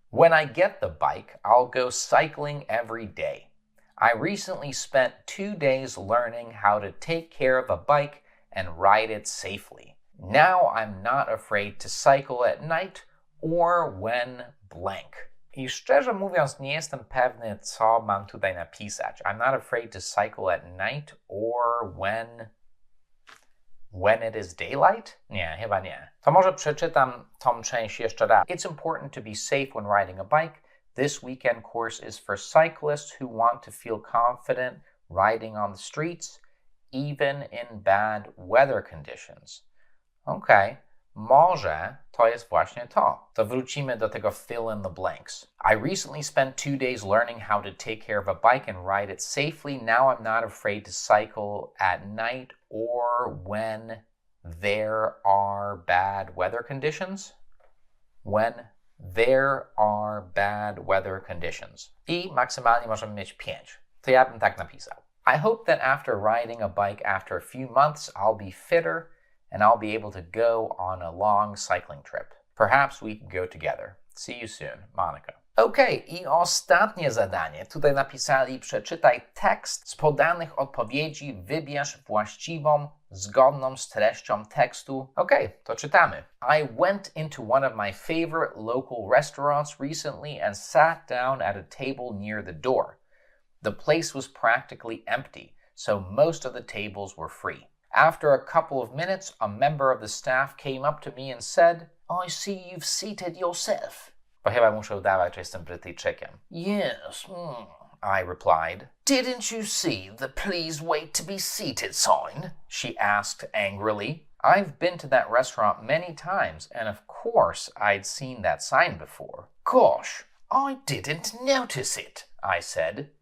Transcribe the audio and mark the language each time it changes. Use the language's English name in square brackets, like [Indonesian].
[English] When I get the bike, I'll go cycling every day. I recently spent 2 days learning how to take care of a bike and ride it safely. Now I'm not afraid to cycle at night or when blank. [Polish] I szczerze mówiąc, nie jestem pewny, co mam tutaj napisać. [English] I'm not afraid to cycle at night or when it is daylight? [Polish] Nie, chyba nie. To może przeczytam tą część jeszcze raz. [English] It's important to be safe when riding a bike. This weekend course is for cyclists who want to feel confident riding on the streets, even in bad weather conditions. Okej. [Polish] Może to jest właśnie to. To wrócimy do tego [English] fill in the blanks. I recently spent 2 days learning how to take care of a bike and ride it safely. Now I'm not afraid to cycle at night or when there are bad weather conditions. When there are bad weather conditions. [Polish] I maksymalnie możemy mieć 5. To ja bym tak napisał. [English] I hope that after riding a bike after a few months, I'll be fitter and I'll be able to go on a long cycling trip. Perhaps we can go together. See you soon, Monica. [Polish] Okej, i ostatnie zadanie. Tutaj napisali, przeczytaj tekst z podanych odpowiedzi, wybierz właściwą, zgodną z treścią tekstu. Okej, to czytamy. [English] I went into one of my favorite local restaurants recently and sat down at a table near the door. The place was practically empty, so most of the tables were free. After a couple of minutes, a member of the staff came up to me and said, I see you've seated yourself. [Polish] Bo chyba muszę udawać, że jestem Brytyjczykiem. [English] Yes, I replied. Didn't you see the please wait to be seated sign? She asked angrily. I've been to that restaurant many times, and of course I'd seen that sign before. Gosh, I didn't notice it, I said.